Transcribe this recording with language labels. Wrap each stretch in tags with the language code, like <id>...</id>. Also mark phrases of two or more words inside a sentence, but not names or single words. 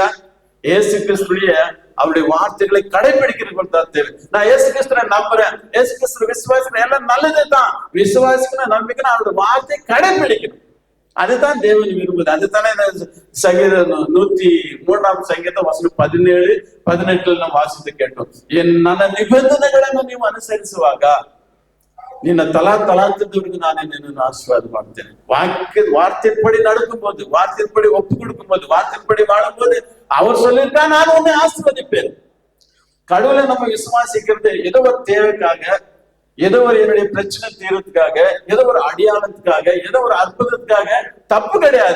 <ta>இயேசு கிறிஸ்துடைய அவருடைய வார்த்தைகளை கடைபிடிக்கிறவர்கள் தான் தேவை. நான் இயேசு கிறிஸ்துவை நம்புறேன், இயேசு கிறிஸ்துவ விசுவாசிக்கிறேன், எல்லாம் நல்லது தான். விசுவாசிக்கணும், நம்பிக்கணும், அவருடைய வார்த்தையை கடைபிடிக்கணும். அதுதான் தேவன் விரும்புது. அதுதானே சங்கீதம் 103 சங்கீதம் வசனம் 17, 18 நம்ம வாசித்து கேட்டோம்.</ta> <kn>என் ನನ್ನ ನಿಬಂಧನೆಗಳನ್ನು ನೀವು ಅನುಸರಿಸುವಾಗ ನಿನ್ನ ತಲಾಂತದವರೆಗೂ ನಾನು ನಿನ್ನನ್ನು ಆಶೀರ್ವಾದ ಮಾಡ್ತೇನೆ.</kn> <ta>வார்த்தைப்படி நடக்கும்போது, வார்த்தைப்படி ஒப்பு கொடுக்கும்போது, வார்த்தைப்படி வாழும்போது அவர் சொல்லியிருக்கா நான் உன்னை ஆசீர்வதிப்பேன். கடவுளை நம்ம விசுவாசிக்கிறது ஏதோ ஒரு தேவைக்காக, ஏதோ ஒரு என்னுடைய பிரச்சனை தீர்றதுக்காக, ஏதோ ஒரு அடையாளத்துக்காக, ஏதோ ஒரு அற்புதத்துக்காக தப்பு கிடையாது.</ta>